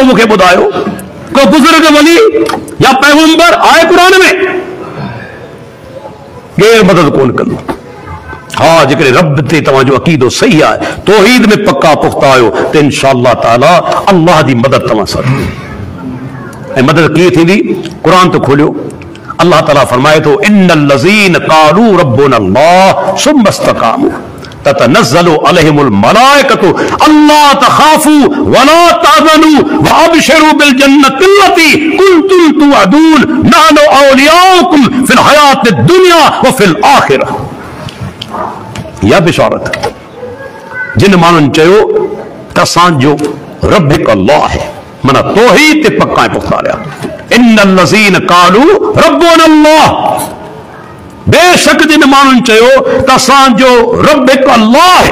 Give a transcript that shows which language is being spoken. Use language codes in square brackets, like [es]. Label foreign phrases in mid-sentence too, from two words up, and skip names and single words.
[sd] मूंखे ॿुधायो, को बुज़ुर्ग वली या पैगंबर आहे क़ुरान में? केरु मदद कोन कंदो। हाँ जेकॾहिं रब ते तव्हांजो अक़ीदो सही आहे, तौहीद में पक्का पुख्ता आहियो, त [ar] إن شاء الله تعالى [sd] अल्लाह जी मदद तव्हां सां ऐं मदद कीअं थींदी? क़ुरान तो खोलियो, अल्लाह ताला फरमाए थो [ar] إن الذين قالوا ربنا الله ثم استقاموا تتنزل عليهم الملائكة ألا تخافوا ولا تحزنوا وأبشروا بالجنة التي كنتم توعدون نحن أولياؤكم في الحياة الدنيا وفي الآخرة. [sd] या बिशारत जिन माण्हुनि चयो त असांजो रब हिकु अल्लाह आहे, माना तौहीद ते पक्का ऐं पुख्ता रहिया। [ar] إن الذين قالوا ربنا الله, [sd] बेशक जिन माण्हुनि चयो त असांजो रब हिकु अल्लाह आहे।